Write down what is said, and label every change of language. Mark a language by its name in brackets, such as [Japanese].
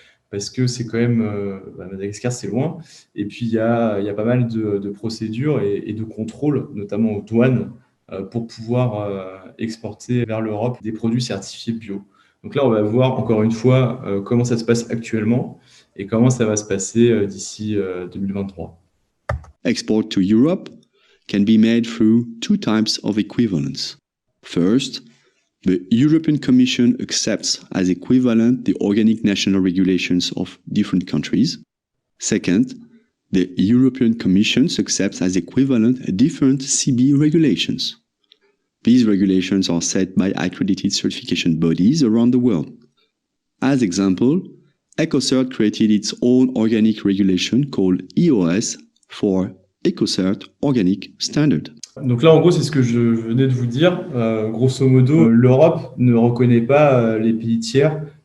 [French] Parce que c'est quand même, Madagascar, c'est loin. Et puis, il y a pas mal de procédures et de contrôles, notamment aux douanes, pour pouvoir exporter vers l'Europe des produits certifiés bio. Donc là, on va voir encore une fois comment ça se passe actuellement et comment ça va se passer d'ici 2023. [English] Export to Europe can be made through two types of equivalence. First, the European Commission accepts as equivalent the organic national regulations of different countries. Second, the European Commission accepts as equivalent different CB regulations. These regulations are set by accredited certification bodies around the world. As example, EcoCert created its own organic regulation called EOS for EcoCert Organic Standard. [French] Donc là, en gros, c'est ce que je venais de vous dire. Grosso modo, l'Europe ne reconnaît pas les pays tiers.